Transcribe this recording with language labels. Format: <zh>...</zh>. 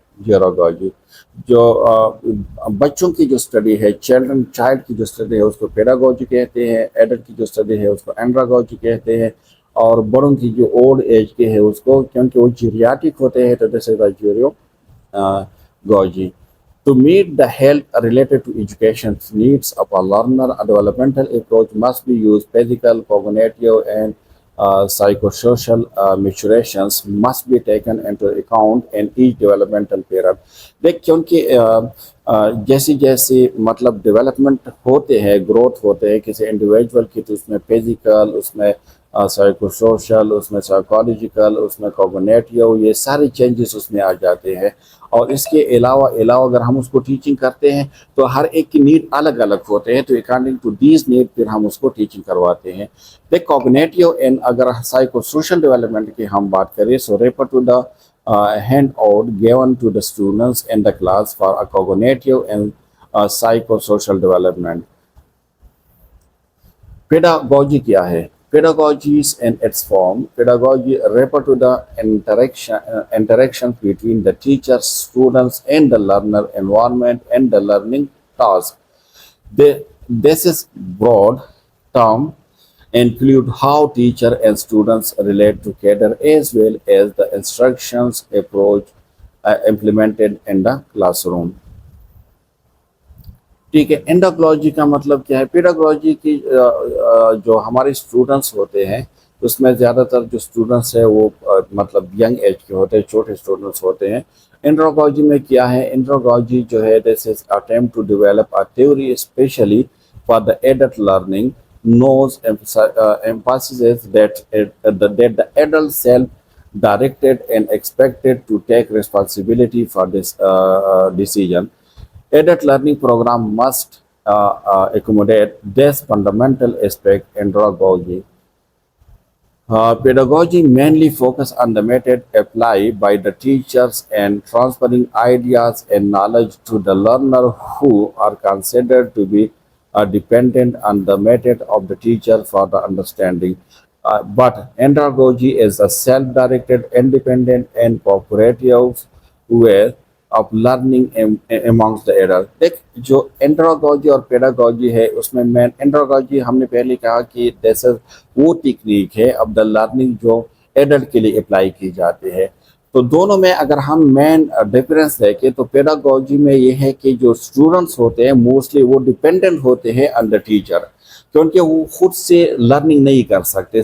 <ur>جیراگوجی جو بچوں کی جو اسٹڈی ہے، چائلڈ کی جو اسٹڈی ہے اس کو پیڈاگوجی کہتے ہیں، ایڈلٹ کی جو اسٹڈی ہے اس کو اینڈراگوجی کہتے ہیں، اور بڑوں کی جو اولڈ ایج کے ہے اس کو، کیونکہ وہ جیریاٹک ہوتے ہیں تو</ur> <en>This is the geragogy. To meet the health related to education needs of a learner, a developmental approach must be used. Physical, cognitive, and psychosocial maturations must be taken into account in each developmental period.</en> <ur>دیکھ کیونکہ جیسے جیسے مطلب development ہوتے ہیں، growth ہوتے ہیں کسی انڈیویجول کی، تو اس میں فزیکل، اس میں سائیکو سوشل، اس میں سائیکالوجیکل، اس میں کوگنیٹیو، یہ سارے چینجز اس میں آ جاتے ہیں. اور اس کے علاوہ اگر ہم اس کو ٹیچنگ کرتے ہیں تو ہر ایک کی نیڈ الگ الگ ہوتے ہیں، تو</ur> <en>according to these need</en> <ur>پھر ہم اس کو ٹیچنگ کرواتے ہیں. دیکھ کوگنیٹیو اینڈ اگر سائیکو سوشل ڈیولپمنٹ کی ہم بات کریں،</ur> <en>So refer to the handout given to the students in the class for a cognitive and psychosocial development. Pedagogy</en> <ur>کیا ہے؟</ur> <en>Pedagogies in its form. Pedagogy refer to the interaction between the teacher, students, and the learner environment and the learning task. This is broad term include how teacher and students relate together as well as the instructions approach implemented in the classroom.</en> <ur>ٹھیک ہے. اینڈاگلوجی کا مطلب کیا ہے؟ Pedagogy کی جو ہمارے students ہوتے ہیں اس میں زیادہ تر جو اسٹوڈنٹس ہیں وہ مطلب ینگ ایج کے ہوتے ہیں، چھوٹے اسٹوڈنٹس ہوتے ہیں. اینڈراگوجی میں کیا ہے؟ اینڈراگوجی جو ہے</ur> <en>This is attempt to develop a theory especially for the adult learning knows emphasizes that the adult self-directed and expected to take responsibility for this decision. Adult learning program must accommodate this fundamental aspect in pedagogy. Pedagogy mainly focus on the method applied by the teachers and transferring ideas and knowledge to the learner who are considered to be dependent on the method of the teacher for the understanding. But andragogy is a self-directed, independent, and cooperative way of learning amongst the adults.</en> <ur>دیکھ جو اینڈراگوجی اور pedagogy ہے اس میں مین اینڈراگوجی ہم نے پہلے کہا کہ دس وہ ٹیکنیک ہے آف دا لرننگ جو ایڈلٹ کے لیے اپلائی کی جاتی ہے. تو دونوں میں اگر ہم مین ڈفرینس دیکھیں تو پیڈاگوجی میں یہ ہے کہ جو اسٹوڈنٹس ہوتے ہیں موسٹلی وہ ڈپینڈنٹ ہوتے ہیں</ur> <en>on the teacher,</en> <ur>کیونکہ وہ خود سے لرننگ نہیں کر سکتے.</ur>